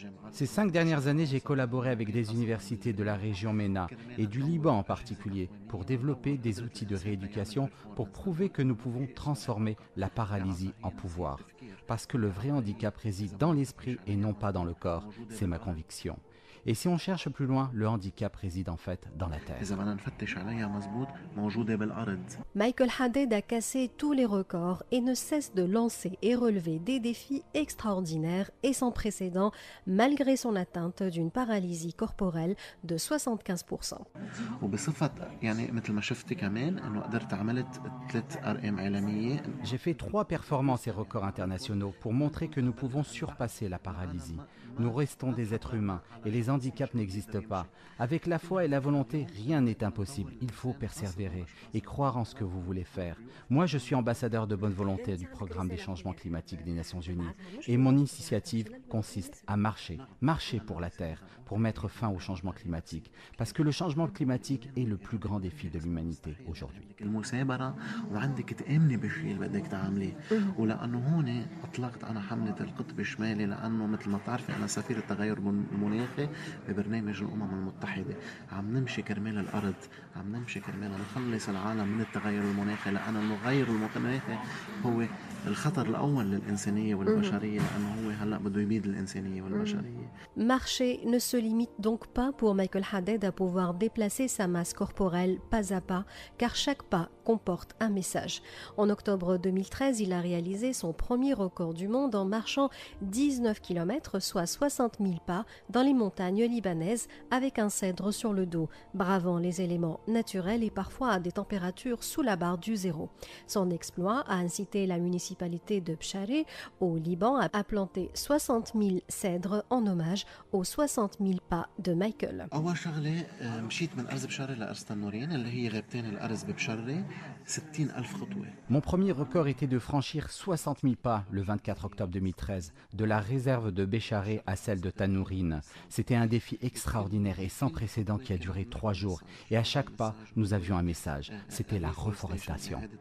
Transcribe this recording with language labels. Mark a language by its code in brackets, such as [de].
[fr] Ces 5 dernières années, j'ai collaboré avec des universités de la région MENA et du Liban en particulier pour développer des outils de rééducation pour prouver que nous pouvons transformer la paralysie en pouvoir. Parce que le vrai handicap réside dans l'esprit et non pas dans le corps, c'est ma conviction. Et si on cherche plus loin, le handicap réside en fait dans la terre. [ar] إذا بدنا نفتش عليها مزبوط موجودة بالأرض. [fr] Michael Haddad a cassé tous les records et ne cesse de lancer et relever des défis extraordinaires et sans précédent, malgré son atteinte d'une paralysie corporelle de 75%. [ar] وبصفة يعني مثل ما شفتي كمان إنه قدرت عملت 3 أرقام عالمية. [fr] J'ai fait 3 performances et records internationaux pour montrer que nous pouvons surpasser la paralysie. Nous restons des êtres humains et les handicaps n'existent pas. Avec la foi et la volonté, rien n'est impossible. Il faut persévérer et croire en ce que vous voulez faire. Moi, je suis ambassadeur de bonne volonté du programme des changements climatiques des Nations Unies. Et mon initiative consiste à marcher pour la Terre, pour mettre fin au changement climatique. Parce que le changement climatique est le plus grand défi de l'humanité aujourd'hui. [ar] المثابرة وعندك تآمني بالشيء اللي بدك تعمليه ولأنه هون أطلقت أنا حملة القطب الشمالي لأنه مثل ما بتعرفي أنا سفير التغير المناخي ببرنامج الأمم المتحدة عم نمشي كرمال الأرض عم نمشي كرمال نخلص العالم من التغير المناخي لأن التغير المناخي هو الخطر الأول للإنسانية والبشرية لأنه هو هلأ بده يبيد الإنسانية والبشرية. [fr] Marcher ne se limite donc pas pour Michael Haddad à pouvoir déplacer sa masse corporelle pas à pas, car chaque pas comporte un message. En octobre 2013, il a réalisé son premier record du monde en marchant 19 km, soit 60 000 pas, dans les montagnes libanaises avec un cèdre sur le dos, bravant les éléments naturels et parfois à des températures sous la barre du zéro. Son exploit a incité la municipalité de Bcharé, au Liban, à planter 60 000 cèdres en hommage aux 60 000 pas de Michael. [ar] أول شغلة مشيت من أرز بشرة لأرز تنورين اللي هي غابتين الأرز ببشرة 60,000 خطوة. [fr] Mon premier record était de franchir 60 000 pas le 24 octobre 2013, de la réserve de Bécharé à celle de Tanourine. C'était un défi extraordinaire et sans précédent qui a duré 3 jours. Et à chaque pas, nous avions un message. C'était la reforestation.